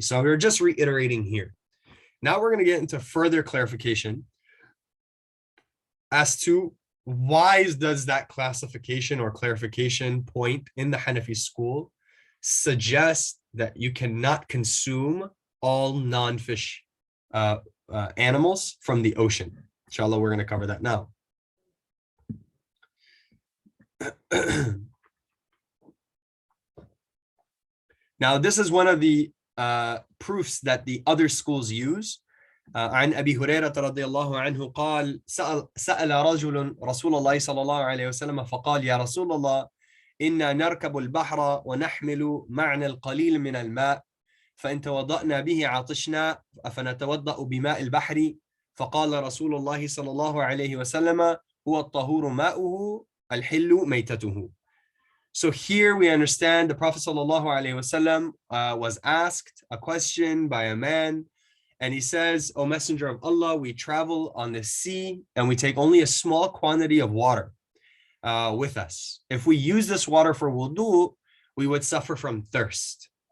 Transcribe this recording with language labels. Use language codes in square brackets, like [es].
[en] So we're just reiterating here. Now we're going to get into further clarification as to why does that classification or clarification point in the Hanafi school suggest that you cannot consume all non-fish animals from the ocean. Inshallah, we're going to cover that now. Now, this is one of the proofs that the other schools use. [ar] عن أبي هريرة رضي الله عنه قال سأل رجل رسول الله صلى الله عليه وسلم فقال يا رسول الله إنا نركب البحر ونحمل معنا القليل من الماء فإن توضأنا به عطشنا أفنتوضأ بماء البحر فقال رسول الله صلى الله عليه وسلم هو الطهور ماؤه الحل ميتته. [en] So here we understand the Prophet sallallahu alaihi wasallam was asked a question by a man, and he says, "O Messenger of Allah, we travel on the sea and we take only a small quantity of water with us. If we use this water for wudu, we would suffer from thirst.